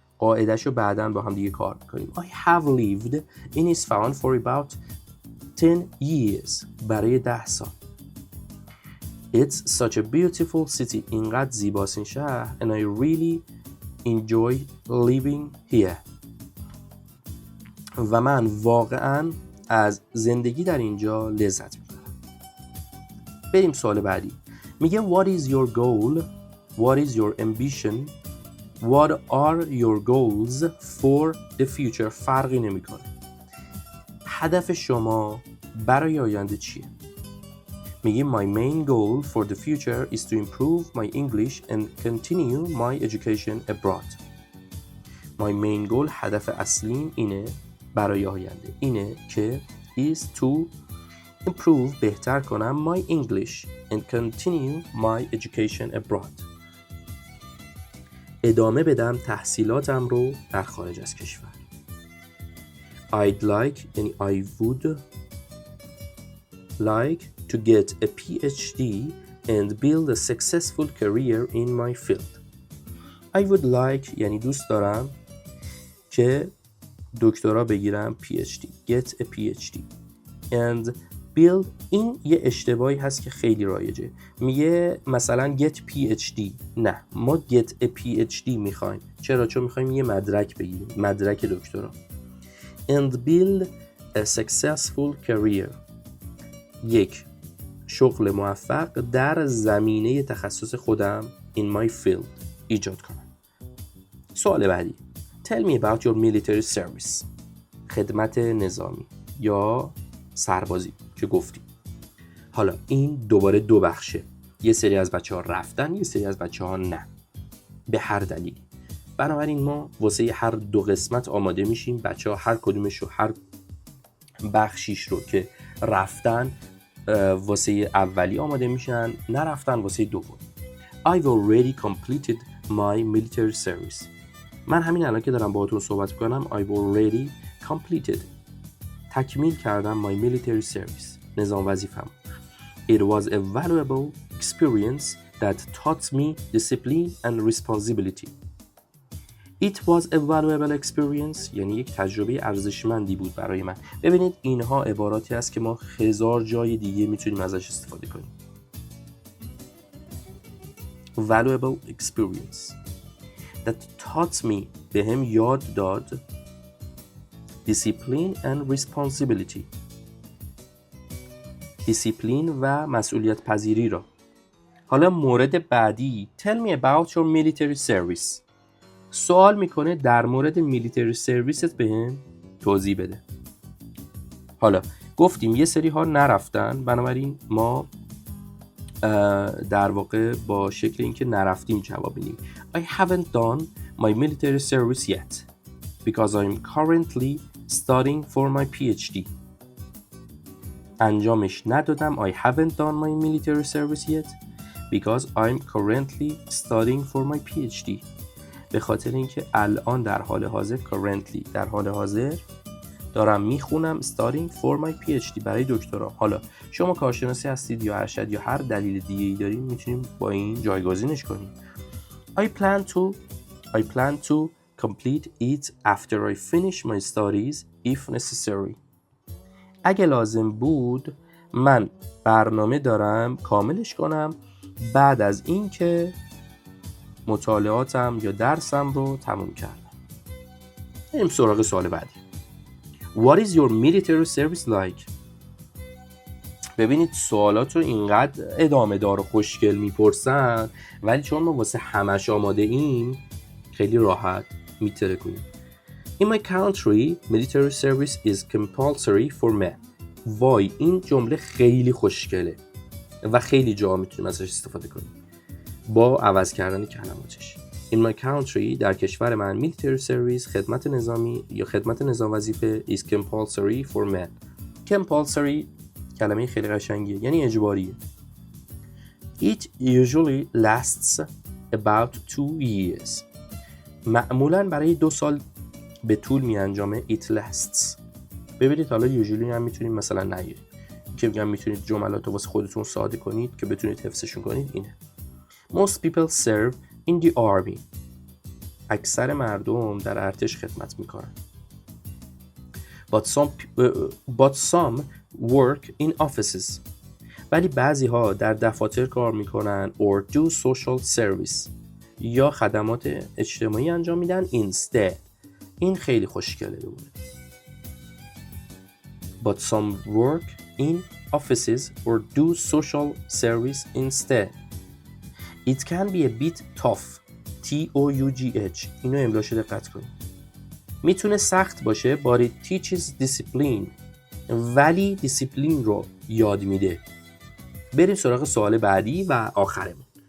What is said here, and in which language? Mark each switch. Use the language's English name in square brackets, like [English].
[Persian] قاعده‌شو بعداً با هم دیگه کار میکنیم. [English] I have lived in Isfahan for about 10 years. [Persian] برای 10 سال. [English] It's such a beautiful city. [Persian] اینقدر زیباست این شهر. [English] And I really enjoy living here. [Persian] و من واقعاً از زندگی در اینجا لذت میبرم. بریم سوال بعدی. میگه [English] What is your goal? What is your ambition? What are your goals for the future? [Persian] فرقی نمیکنه. هدف شما برای آینده چیه؟ میگه [English] My main goal for the future is to improve my English and continue my education abroad. My main goal [Persian] هدف اصلیم اینه برای آینده اینه که [English] is to improve [Persian] بهتر کنم [English] my English and continue my education abroad. [Persian] ادامه بدم تحصیلاتم رو در خارج از کشور. [English] I'd like [Persian] یعنی [English] I would like to get a PhD and build a successful career in my field. I would like [Persian] یعنی دوست دارم که دکترا بگیرم [English] PhD get a PhD and build. [Persian] این یه اشتباهی هست که خیلی رایجه. میگه مثلا [English] get PhD. [Persian] نه، ما [English] get a PhD [Persian] میخوایم. چرا؟ چون میخوایم یه مدرک بگیریم، مدرک دکترا. [English] and build a successful career. [Persian] یک شغل موفق در زمینه تخصص خودم [English] in my field [Persian] ایجاد کنم. سوال بعدی. [English] Tell me about your military service. [Persian] خدمت نظامی یا سربازی که گفتیم. حالا این دوباره دو بخشه. یه سری از بچه ها رفتن، یه سری از بچه ها نه. به هر دلیلی. بنابراین ما واسه هر دو قسمت آماده میشیم. بچه ها هر کدومش رو، هر بخشیش رو که رفتن واسه اولی آماده میشن، نرفتن واسه دوم. [English] I've already completed my military service. [Persian] من همین الان که دارم باهاتون صحبت کنم [English] I've already completed [Persian] تکمیل کردم [English] my military service [Persian] نظام وظیفه‌ام. [English] It was a valuable experience that taught me discipline and responsibility. It was a valuable experience [Persian] یعنی یک تجربه ارزشمندی بود برای من. ببینید اینها عباراتی است که ما هزار جای دیگه میتونیم ازش استفاده کنیم. [English] Valuable experience that taught me [Persian] بهم یاد داد [English] discipline and responsibility [Persian] دیسیپلین و مسئولیت پذیری را. حالا مورد بعدی [English] tell me about your military service. [Persian] سوال میکنه در مورد [English] military service [Persian] ت بهم توضیح بده. حالا گفتیم یه سری ها نرفتن، بنابراین ما در واقع با شکل اینکه نرفتیم جواب میدیم. [English] I haven't done my military service yet because I'm currently studying for my PhD. [Persian] انجامش ندادم. [English] I haven't done my military service yet because I'm currently studying for my PhD. [Persian] به خاطر اینکه الان در حال حاضر currently در حال حاضر دارم میخونم [English] studying for my PhD [Persian] برای دکترا. حالا شما کارشناسی هستید یا ارشد یا هر دلیل دیگه ای دارین میتونیم با این جایگزینش کنیم. [English] I plan to complete it after I finish my studies if necessary. [Persian] اگه لازم بود من برنامه دارم کاملش کنم بعد از اینکه مطالعاتم یا درسم رو تموم کردم. بریم سراغ سوال بعدی. [English] What is your military service like? [Persian] ببینید سوالات رو اینقدر ادامه دار و خوشگل میپرسن ولی چون ما واسه همش آماده ایم خیلی راحت میتره کنیم. [English] In my country, military service is compulsory for men. [Persian] وای این جمله خیلی خوشگله و خیلی جا میتونیم ازش استفاده کنیم با عوض کردن کلماتش. [English] In my country [Persian] در کشور من [English] military service [Persian] خدمت نظامی یا خدمت نظام وظیفه [English] is compulsory for men. [Persian] compulsory کلمه خیلی قشنگیه یعنی اجباریه. [English] It usually lasts about 2 years. [Persian] معمولاً برای 2 سال به طول می انجامه. [English] It lasts. [Persian] ببینید حالا usually هم میتونید مثلا نگیرید که میگم میتونید جملات رو واسه خودتون ساده کنید که بتونید حفظشون کنید. اینه [English] Most people serve in the army. [Persian] اکثر مردم در ارتش خدمت میکنن. [English] But some work in offices. [Persian] ولی بعضی ها در دفاتر کار میکنن [English] or do social service [Persian] یا خدمات اجتماعی انجام میدن [English] instead. [Persian] این خیلی خوشگله بوده. [English] But some work in offices or do social service instead. It can be a bit tough. T-O-U-G-H. [Persian] اینو املاش دقت کنید. میتونه سخت باشه [English] but it teaches discipline. [Persian] ولی دیسیپلین رو یاد میده. بریم سراغ سوال بعدی و آخرمون.